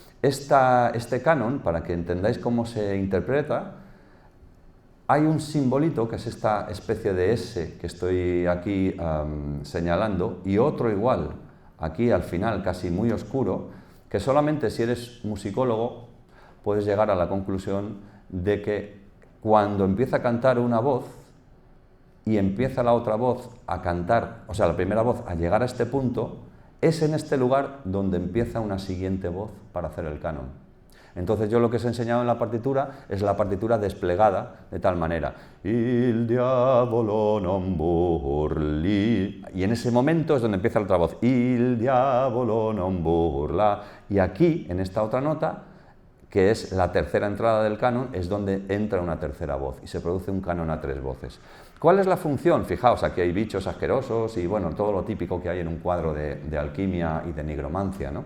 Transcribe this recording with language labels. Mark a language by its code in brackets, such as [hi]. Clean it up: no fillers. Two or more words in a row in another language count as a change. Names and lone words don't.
[es] Este canon, para que entendáis cómo se interpreta, hay un simbolito que es esta especie de S que estoy aquí señalando y otro igual, aquí al final casi muy oscuro, que solamente si eres musicólogo puedes llegar a la conclusión de que cuando empieza a cantar una voz y empieza la otra voz a cantar, o sea, la primera voz a llegar a este punto, es en este lugar donde empieza una siguiente voz para hacer el canon. Entonces yo lo que os he enseñado en la partitura es la partitura desplegada de tal manera. [it] Il diavolo non burli. [es] Y en ese momento es donde empieza la otra voz. [it] Il diavolo non burla. [es] Y aquí, en esta otra nota, que es la tercera entrada del canon, es donde entra una tercera voz y se produce un canon a 3 voces. ¿Cuál es la función? Fijaos, aquí hay bichos asquerosos y bueno, todo lo típico que hay en un cuadro de alquimia y de nigromancia, ¿no?